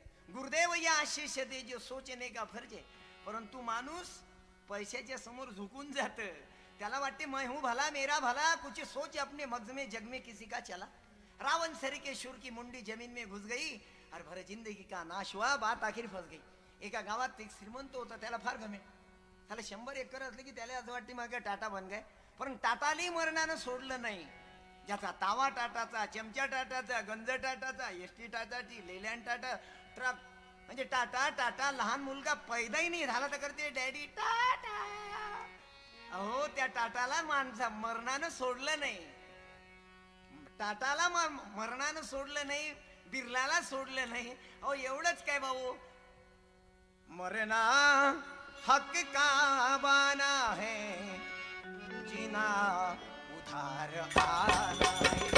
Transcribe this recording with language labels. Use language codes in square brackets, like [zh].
[hi] गुरुदेव या आशीष दे जो सोचने का फर्ज है। [mr] परंतु माणूस पैशाच्या समोर झुकून जात, त्याला वाटते [hi] मैं हूं भला, मेरा भला, कुछ सोच अपने मगज में, जग में किसी का चला। रावण सरी के शूर की मुंडी जमीन में घुस गई और भर जिंदगी का नाश हुआ, बात आखिर फस गई। [mr] एका गावात एक श्रीमंत होता, त्याला फार गमे, त्याला 100 एकर असले की त्याला असं वाटते मग [hi] टाटा बन गए। [mr] पण टाटालाही मरणानं सोडलं नाही। ज्याचा तावा टाटाचा, चमचा टाटाचा, गंज टाटाचा, एसटी टाटाची, लेलँड टाटा, ट्रक म्हणजे टाटा टाटा। लहान मुलगा पैदाही नाही झाला तर करते डॅडी टाटा। अहो त्या टाटाला माणसा मरणानं सोडलं नाही, टाटाला मरणानं सोडलं नाही, बिर्लाला सोडलं नाही। अहो एवढंच काय भाऊ, [hi] मरना हक का बाना है, जीना उधार आना है,